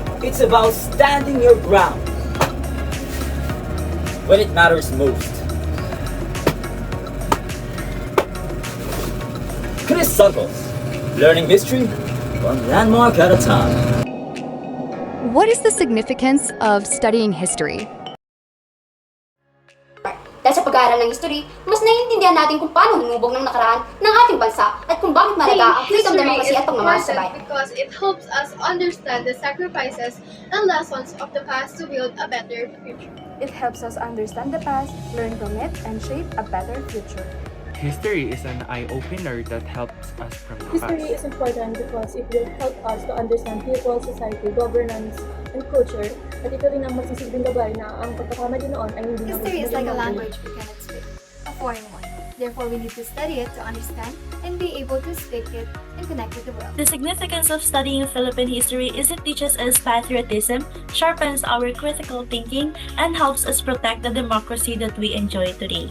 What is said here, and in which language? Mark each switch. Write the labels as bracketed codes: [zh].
[en] It's about standing your ground when it matters most. Chris Santos, learning history one landmark at a time. What is the significance of studying history? [tl] Dahil sa pag-aaral ng history, mas naiintindihan natin kung paano hinubog ng nakaraan ng ating bansa at kung bakit mahalaga ang freedom, democracy at pagmamahal sa bayan. [en] Because it helps us understand the sacrifices and lessons of the past to build a better future. It helps us understand the past, learn from it, and shape a better future. History is an eye-opener that helps us from the History is past. important because it will help us to understand people, society, governance, and culture. [tl] At ito rin ang magsisilbing gabay na ang pagkakamali noon ay hindi na [en] History is like a language we cannot speak, a foreign one. Therefore, we need to study it to understand and be able to speak it and connect with the world. The significance of studying Philippine history is it teaches us patriotism, sharpens our critical thinking, and helps us protect the democracy that we enjoy today.